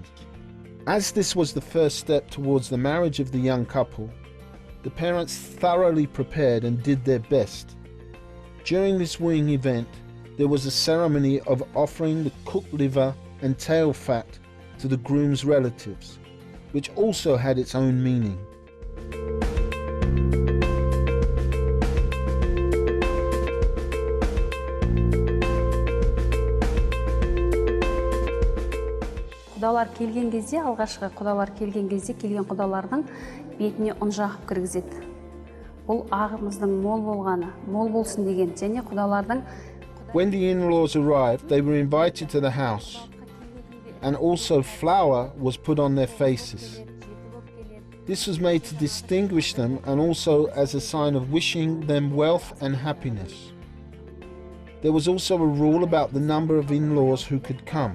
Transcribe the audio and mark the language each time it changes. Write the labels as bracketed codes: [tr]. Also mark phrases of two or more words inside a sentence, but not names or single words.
[en] As this was the first step towards the marriage of the young couple, the parents thoroughly prepared and did their best. During this wooing event, there was a ceremony of offering the cooked liver and tail fat to the groom's relatives, which also had its own meaning. [kk] Құдалар келген кезде, алғашқы құдалар келген кезде, келген құдалардың бетіне ұн жағып кіргізеді. Бұл ағымыздың мол болғаны, мол болсын деген, және құдалардың... [en] When the in-laws arrived, they were invited to the house, and also flour was put on their faces. This was made to distinguish them and also as a sign of wishing them wealth and happiness. There was also a rule about the number of in-laws who could come.